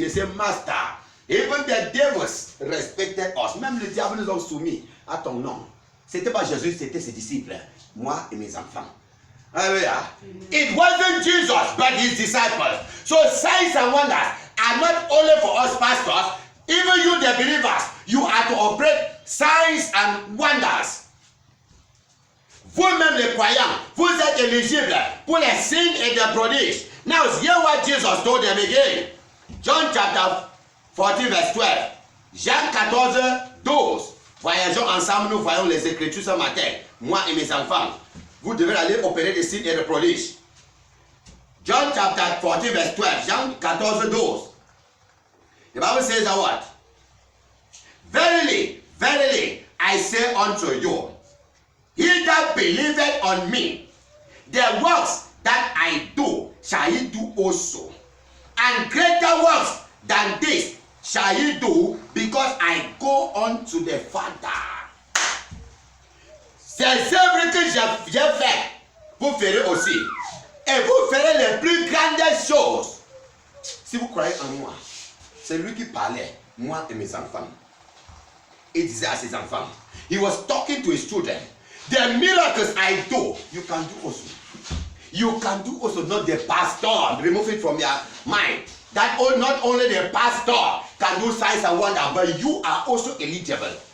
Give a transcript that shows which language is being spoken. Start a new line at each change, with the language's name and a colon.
English: They say, Master, even the devils respected us.
French: Même le diable nous a soumis à ton nom. C'était pas Jésus, c'était ses disciples. Moi et mes enfants. Hallelujah.
English: It wasn't Jesus, but his disciples. So signs and wonders are not only for us pastors. Even you, the believers, you are to operate signs and wonders.
French: Vous-même les croyants, vous êtes éligibles pour les signes et les prodiges.
English: Now, hear what Jesus told them again. John chapter 14, verse 12. Jean 14, 12.
French: Voyageons ensemble, nous voyons les Écritures ce matin. Moi et mes enfants, vous devez aller opérer des signes et des prodiges.
English: John chapter 14, verse 12. Jean 14, 12. The Bible says that what? Verily, verily, I say unto you, he that believeth on me, the works that I do shall he do also. And greater works than this shall he do, because I go unto the Father.
French: C'est œuvres que j'ai fait, vous ferez aussi. Et vous ferez les plus grandes choses. Si vous croyez en moi, c'est lui qui parlait, moi et mes enfants. Il disait à ses enfants,
English: he was talking to his children. The miracles I do, you can do also. You can do also, not the pastor. Remove it from your mind. That not only the pastor can do signs and wonders, but you are also eligible.